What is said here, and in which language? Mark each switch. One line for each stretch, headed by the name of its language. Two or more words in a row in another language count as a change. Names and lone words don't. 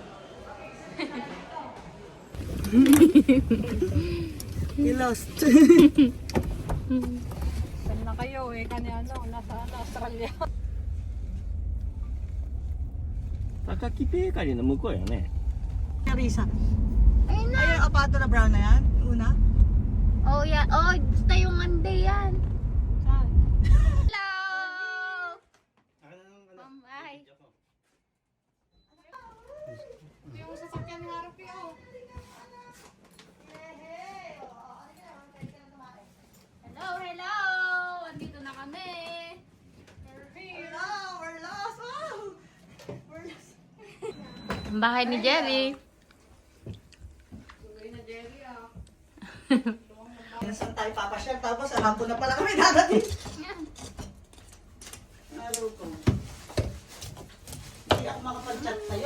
English: You lost.
Filipino: Saan na kayo eh? Nasa Australia.
Japanese: 高木ベーカリーの向こうやね。
Filipino: Risa. Ayun na. Ayun, apato na brown na yan. Yung una.
English: Oh, yeah.
Filipino: Oh, basta yung Monday yan. Saan?
English: Hello! Hi.
Filipino: Yung sasakyan ni Haruki oh.
English: Hello!
Filipino: Andito na kami.
English: Hello, we're lost. Oh! We're lost.
Filipino: Ang bahay ni Jerry. Saan tayo papasyal? Tapos alam ko na pala kami dadating. Halo ko. Hindi ako makapag-chat sa'yo.